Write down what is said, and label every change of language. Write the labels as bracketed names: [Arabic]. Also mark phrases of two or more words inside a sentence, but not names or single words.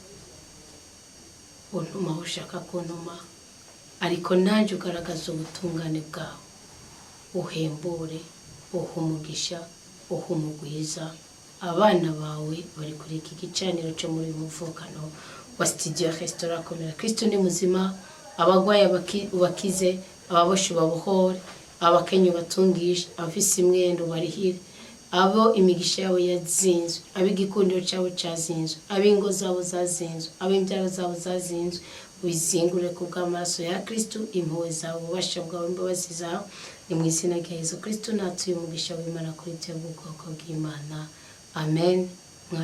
[Rundi] Untuma ushaka kuntuma, ariko nanje ugaragaza ubutungane bwawe. Uhembure, uhumugisha, uhumugwiza abana bawe bari kuri iki gicaniro cyo muri muvukano wa Studio Restaurant Komera. Kristo ni muzima, abagwaye bakize, ababoshe babohore, abakenye batungisha, abafise imwendo barihire, abo imigisha yawe yazinzwe, abigikundiro cyawe cyazinzwe, abingo zabo zazinzwe, abimbyaro zabo zazinzwe, ubizingure ku bw'amaraso ya Kristo, impuhwe zawe, ububasha bwawe, imbabazi zawe, ni mu izina rya Yesu Kristo natuye umugisha w'Imana kuri twebwe ubwoko bw'Imana.